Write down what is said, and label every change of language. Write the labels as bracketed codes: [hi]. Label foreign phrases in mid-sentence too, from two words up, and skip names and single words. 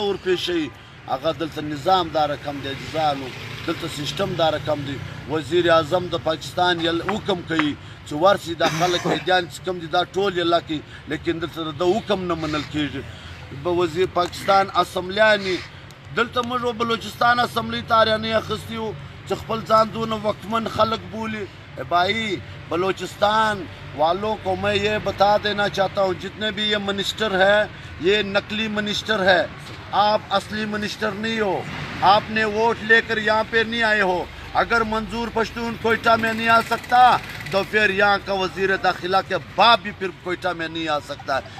[ps] ورپېښوي هغه دلته نظام دا رقم دی جزانو دلته سیسټم دا رقم دی وزیر اعظم د پاکستان حکم کوي چې ورسي دا خلک قیدیان چې کوم دي دا ټول یې لکي لیکن دلته د حکم نه منل کېږي به وزیر پاکستان اسمبلیانې دلته موږ بلوچستان اسمبلی تاریانې اخیستي وو چې خپل ځان دونه وقفمن خلک بولي [ur] بھائی بلوچستان والوں کو میں یہ بتا دینا چاہتا ہوں جتنے بھی یہ منسٹر ہے یہ نقلی منسٹر ہے آپ اصلی منسٹر نہیں ہو آپ نے ووٹ لے کر یہاں پہ نہیں آئے ہو اگر منظور پشتون کوئٹہ میں نہیں آ سکتا تو پھر یہاں کا وزیر داخلہ کے باپ بھی پھر کوئٹہ میں نہیں آ سکتا